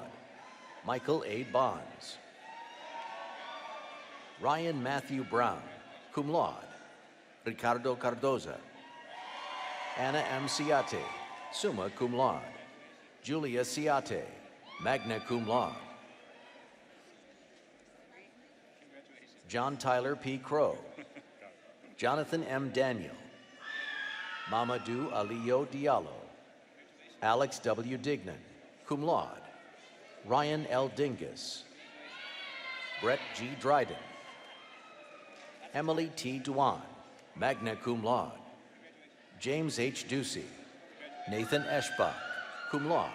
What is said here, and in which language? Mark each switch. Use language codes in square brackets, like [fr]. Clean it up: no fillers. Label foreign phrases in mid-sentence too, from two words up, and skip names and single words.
[en] Michael A. Bonds. Ryan Matthew Brown, [la] cum laude. [en] Ricardo Cardoza. Anna M. Ciate, [la] summa cum laude. [en] Julia Ciate, [la] magna cum laude. [en] John Tyler P. Crow. Jonathan M. Daniel. Mamadou Aliyo Diallo. Alex W. Dignan, [la] cum laude. [en] Ryan L. Dingus. Brett G. Dryden. Emily T. Duan, [la] magna cum laude. [en] James H. Ducey. Nathan Eschbach, [la] cum laude.